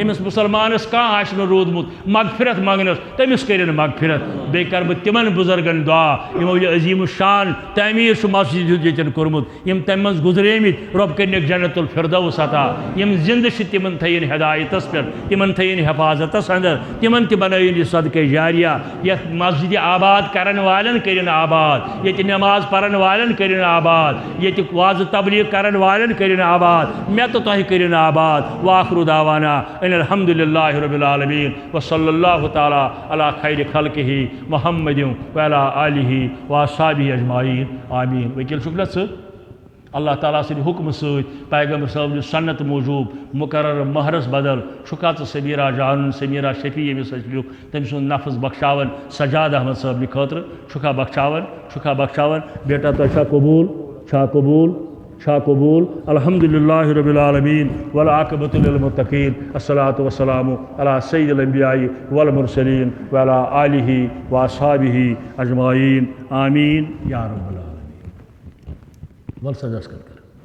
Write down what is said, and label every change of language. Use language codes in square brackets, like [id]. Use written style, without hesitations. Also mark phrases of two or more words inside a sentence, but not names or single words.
[ks] ییٚمِس مُسلمانس کانٛہہ آسہِ نہٕ روٗدمُت مغفرت منٛگنس تٔمِس کٔرِنۍ مغفرت بیٚیہِ کرٕ بہٕ تِمن بُزرگن دعا یِمو یہِ عظیٖم الشان تعمیٖر چھُ مسجد ہُنٛد ییٚتٮ۪ن کوٚرمُت یِم تمہِ منٛز گُزریمٕتۍ رۄب کٔرنٕکھ جنت الفردوس عطا یِم زِندٕ چھِ تِمن تھٲیِن ہدایتس پٮ۪ٹھ تِمن تھٲیِن حفاظتس انٛدر تِمن تہِ بنٲیِن یہِ صدقے جاریہ یتھ مسجدِ آباد کرن والٮ۪ن کٔرِنۍ آباد ییٚتہِ نٮ۪ماز پرن والٮ۪ن کٔرِنۍ آباد ییٚتہِ وعظ تبلیٖغ کرن والٮ۪ن کٔرِنۍ آباد مےٚ تہٕ تۄہہِ کٔرِنۍ آباد [ar] وآخرُ دعوانا ان الحمدُللہ رب العالمین وصلی اللہ تعالیٰ علی خیر خلقہ محمد وعلی آلہ واصحابہ اجمعین آمین [ks] وکیل چھُکھ نا ژٕ اللہ تعالیٰ سٕنٛدِ حُکمہٕ سۭتۍ پیغمبر صٲبنہِ سنت موٗجوٗب مُقرر مہرس بدل چھُکھا ژٕ سمیٖرا جانُن سمیٖرا شفیع ییٚمِس أسۍ لیوٗکھ تٔمۍ سُنٛد نفظ بخشاوان سجاد احمد صٲبنہِ خٲطرٕ چھُکھا بخشاوان بیٹا تۄہہِ چھا قبوٗل [ar] الحمدُللہ رب العالمیٖن والعاقبۃ للمتقیٖن الصلاۃ والسلام علی سید الانبیاء والمرسلین وعلی آلہ واصحابہ اجمعین آمین یا رب العالمین [ks] ول سجاس کر